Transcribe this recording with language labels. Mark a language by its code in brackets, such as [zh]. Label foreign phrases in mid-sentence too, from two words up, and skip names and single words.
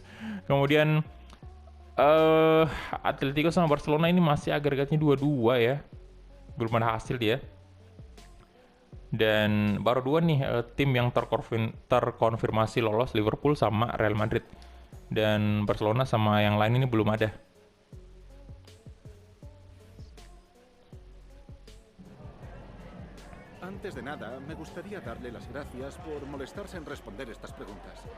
[id] Kemudian Atletico sama Barcelona ini masih agregatnya 2-2 ya, belum ada hasil dia. Dan baru dua nih tim yang terkonfirmasi lolos, Liverpool sama Real Madrid. Dan Barcelona sama yang lain ini belum ada. [es] Antes de nada, me gustaría darle las gracias por molestarse en responder estas preguntas.